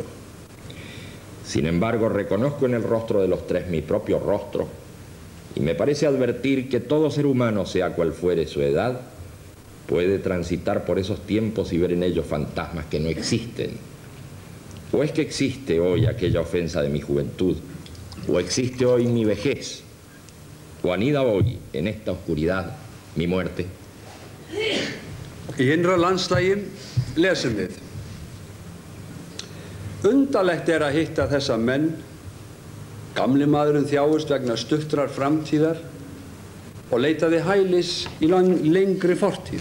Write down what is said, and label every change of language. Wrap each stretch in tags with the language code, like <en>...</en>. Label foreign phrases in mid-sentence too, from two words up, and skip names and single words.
<es>Sin embargo, reconozco en el rostro de los tres mi propio rostro, y me parece advertir que todo ser humano, sea cual fuere su edad, puede transitar por esos tiempos y ver en ellos fantasmas que no existen. ¿O es que existe hoy aquella ofensa de mi juventud? ¿O existe hoy mi vejez? ¿O anida hoy en esta oscuridad mi muerte?</es> <is>Í innra landslagi lesum við: Undarlegt að hitta þessa menn. Gamli maðurinn þjáist vegna stuttrar framtíðar og leitaði hælis í lengri fortíð.</is>